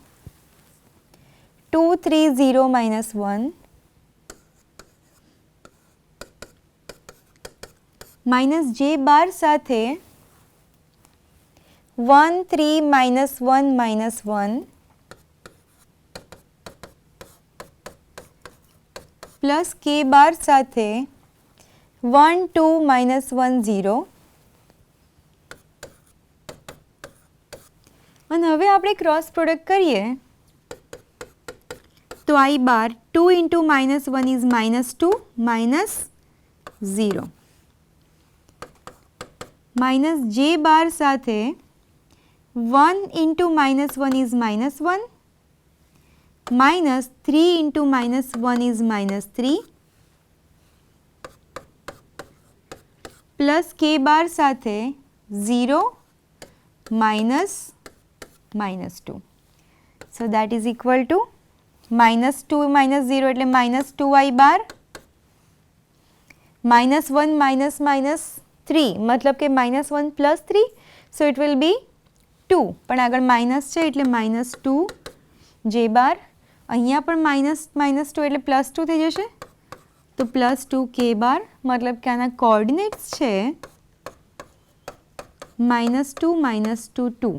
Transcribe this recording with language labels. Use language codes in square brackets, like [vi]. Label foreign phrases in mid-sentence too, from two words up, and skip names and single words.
[gu] 2 3 0 -1 [en] minus J bar [gu] સાથે 1 3 -1 -1 [en] plus K bar [gu] સાથે 1 2 -1 0. અને હવે આપણે [en] cross product [gu] કરીએ તો [en] I bar 2 into -1 is -2 -0 minus J bar સાથે 1 into -1 is -1 -3 into -1 is -3 plus K bar સાથે 0 -2. So that is equal to -2 -0 એટલે -2I બાર -1 -3 [gu] મતલબ કે [en] -1 + 3. So it will be 2. [gu] પણ આગળ માઇનસ છે એટલે -2 [en] J bar. [gu] અહીંયા પણ -2 એટલે +2 થઈ જશે. તો +2 [en] K bar [gu] મતલબ કે આના કોઓર્ડિનેટ્સ છે -2 -2 2.